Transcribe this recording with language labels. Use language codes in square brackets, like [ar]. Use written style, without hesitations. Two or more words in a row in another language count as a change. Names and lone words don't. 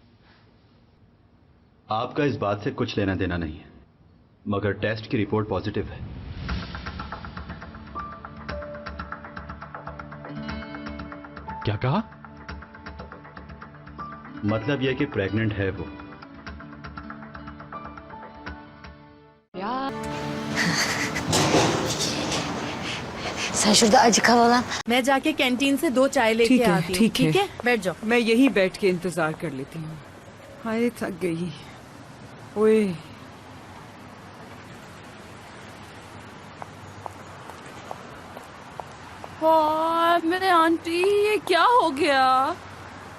[hi] आपका इस बात से कुछ लेना देना नहीं है, मगर टेस्ट की रिपोर्ट पॉजिटिव है। क्या कहा? मतलब यह कि प्रेग्नेंट है वो। शurda acı kalan. मैं जाके कैंटीन से 2 चाय लेके आती हूँ। ठीक है, बैठ जाओ। मैं यहीं बैठ के इंतजार कर लेती हूँ। हाय थक गई। ओए, मेरे आंटी, ये क्या हो गया?